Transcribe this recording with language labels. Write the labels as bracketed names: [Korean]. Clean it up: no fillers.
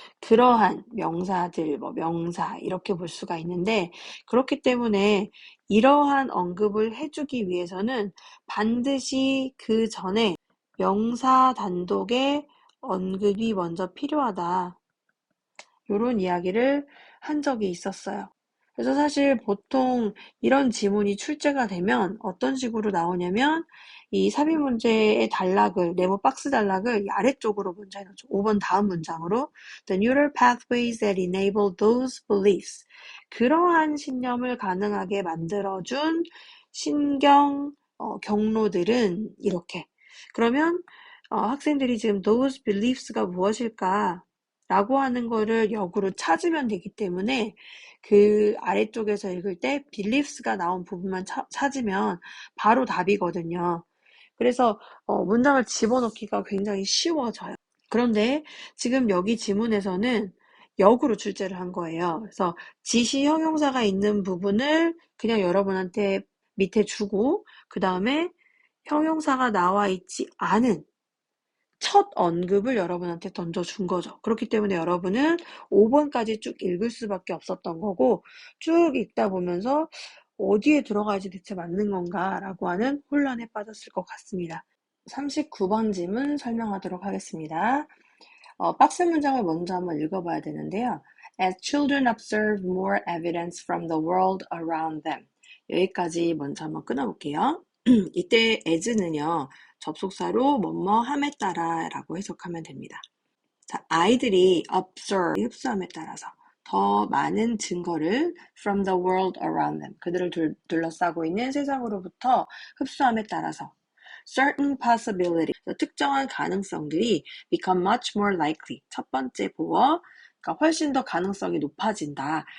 [Korean] 그러한 명사들, 명사 이렇게 볼 수가 있는데 그렇기 때문에 이러한 언급을 해주기 위해서는 반드시 그 전에 명사 단독의 언급이 먼저 필요하다. 이런 이야기를 한 적이 있었어요. 그래서 사실 보통 이런 지문이 출제가 되면 어떤 식으로 나오냐면 이 삽입 문제의 단락을, 네모 박스 단락을 이 아래쪽으로 먼저 해놓죠. 5번 다음 문장으로 [English] The neural pathways that enable those beliefs. [Korean] 그러한 신념을 가능하게 만들어준 신경 경로들은 이렇게. 그러면 학생들이 지금 [English] those beliefs [Korean] 가 무엇일까? 라고 하는 거를 역으로 찾으면 되기 때문에 그 아래쪽에서 읽을 때 beliefs가 나온 부분만 찾으면 바로 답이거든요. 그래서 문장을 집어넣기가 굉장히 쉬워져요. 그런데 지금 여기 지문에서는 역으로 출제를 한 거예요. 그래서 지시 형용사가 있는 부분을 그냥 여러분한테 밑에 주고 그 다음에 형용사가 나와 있지 않은 첫 언급을 여러분한테 던져준 거죠. 그렇기 때문에 여러분은 5번까지 쭉 읽을 수밖에 없었던 거고 쭉 읽다 보면서 어디에 들어가야지 대체 맞는 건가 라고 하는 혼란에 빠졌을 것 같습니다. 39번 지문 설명하도록 하겠습니다. 박스 문장을 먼저 한번 읽어봐야 되는데요. [English] As children observe more evidence from the world around them. [Korean] 여기까지 먼저 한번 끊어볼게요. 이때 as는요. 접속사로 뭐뭐함에 따라 라고 해석하면 됩니다. 자, 아이들이 observe, 흡수함에 따라서 더 많은 증거를 [English] from the world around them, [Korean] 그들을 둘러싸고 있는 세상으로부터 흡수함에 따라서 [English] certain possibility, [Korean] 특정한 가능성들이 [English] become much more likely, [Korean] 첫 번째 보어, 그러니까 훨씬 더 가능성이 높아진다.